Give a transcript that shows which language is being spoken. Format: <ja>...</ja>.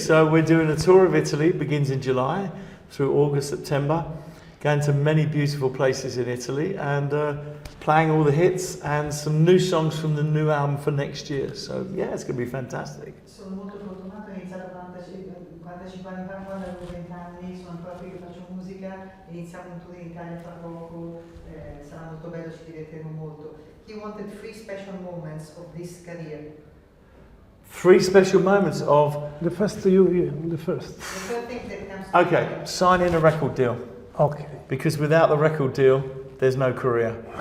<en>So we're doing a tour of Italy, it begins in July through August, September, going to many beautiful places in Italy and playing all the hits and some new songs from the new album for next year. So yeah, it's going to be fantastic.</en> <it>Sono molto fortunato, ho iniziato 45 anni fa, quando avevo 20 anni, sono ancora qui che faccio musica, iniziamo un tour in Italia fra poco, sarà molto bello, ci divertiremo molto.</it> <en>He wanted 3 special moments of this career. 3 special moments of... The first. The first thing that comes to Okay, signing a record deal. Okay. Because without the record deal, there's no career.</en>